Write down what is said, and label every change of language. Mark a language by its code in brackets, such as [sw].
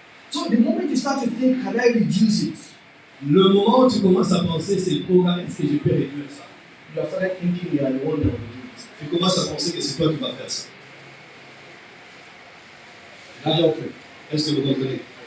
[en] So the moment you start to think, can I reduce it? [fr] Le moment où tu commences à penser, c'est le programme, est-ce que je peux réduire ça? [en] You are started thinking you are the one that will do it. [fr] Tu commences à penser que c'est toi qui vas faire ça. Avez compris? Est-ce que vous comprenez?